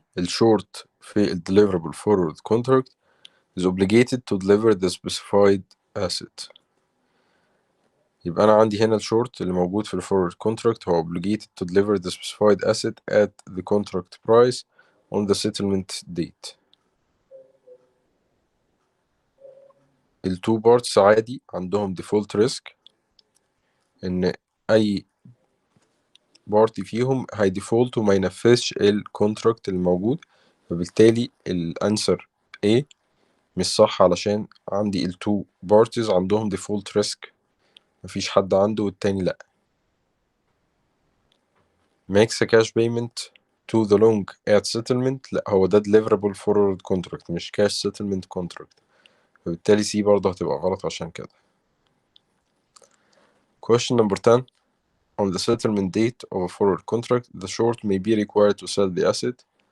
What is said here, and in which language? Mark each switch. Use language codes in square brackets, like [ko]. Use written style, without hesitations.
[ar] الشورت في ال [en] deliverable forward contract is obligated to deliver the specified asset. [ar] يبقى أنا عندي هنا الشورت اللي موجود في الفورورد كونتراكت هو [en] obligated to deliver the specified asset at the contract price on the settlement date. [ar] التو بارتس عادي عندهم default risk إن أي بارتي فيهم هيديفولت وما ينفذش الكونتراكت الموجود، فبالتالي الأنسر A مش صح علشان عندي التو بارتيز عندهم default risk، مفيش حد عنده والتاني لأ. [en] makes a cash payment to the long at settlement، [ar] لا هو ده [en] deliverable forward contract مش cash settlement contract، [ar] فبالتالي C برضه هتبقى غلط عشان كده. [en] Question number 10. On the settlement date of a forward contract, the short may be required to sell the asset.